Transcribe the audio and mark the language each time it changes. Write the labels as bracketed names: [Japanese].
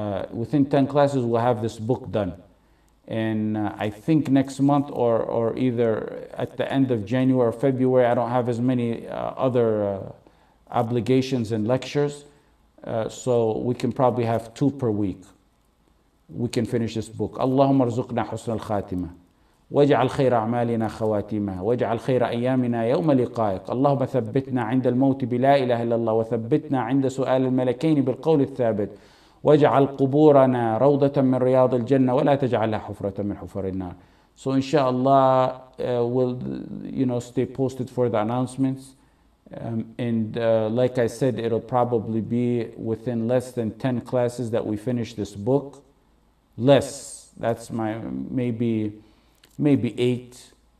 [English] Within 10 classes, we'll have this book done. And I think next month or either at the end of January or February, I don't have as many other obligations and lectures. So we can probably have 2 per week. We can finish this book. [Arabic] Allahumma arzuqna husn al-khatimah. واجعل خير أعمالنا خواتيمها واجعل خير أيامنا يوم لقائك اللهم ثبتنا عند الموت بلا إله إلا الله وثبتنا عند سؤال الملكين بالقول الثابت واجعل قبورنا روضة من رياض الجنة ولا تجعلها حفرة من حفر النار. [English] So inshallah we'll stay posted for the announcements, and like I said, it'll probably be within less than 10 classes that we finish this book. Less, that's my maybe 8.